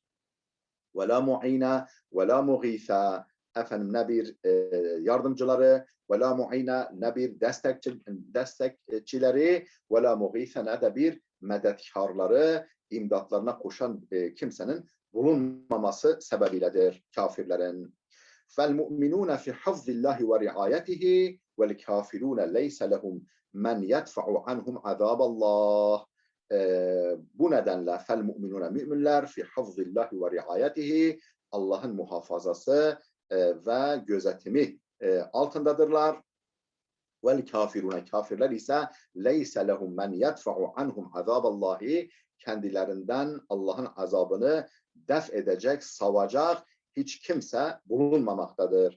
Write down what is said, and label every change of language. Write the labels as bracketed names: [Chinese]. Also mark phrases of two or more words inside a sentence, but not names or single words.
[Arabic] ولا معين ولا مغيث, [Turkish] ne bir yardımcıları, [Arabic] ولا معين, [Turkish] ne bir destekçileri, [Arabic] ولا مغيث, [Turkish] ne de bir medetkarları, imdatlarına koşan kimsenin bulunmaması sebebiyledir kafirlerin. [Arabic] فَالْمُؤْمِنُونَ فِي حَفْظِ اللّٰهِ وَرِعَايَتِهِ وَالْكَافِرُونَ لَيْسَ لَهُمْ مَنْ يَدْفَعُ عَنْهُمْ عَذَابَ اللّٰهِ. [Turkish] Bu nedenle fel-mu'minune müminler [Arabic] في حفظ الله ورعايته, [Turkish] Allah'ın muhafazası ve gözetimi altındadırlar. [Arabic] والكافرون, [Turkish] kafirler ise [Arabic] ليس لهم من يدفع عنهم عذاب الله, [Turkish] kendilerinden Allah'ın azabını def edecek, savacak hiç kimse bulunmamaktadır.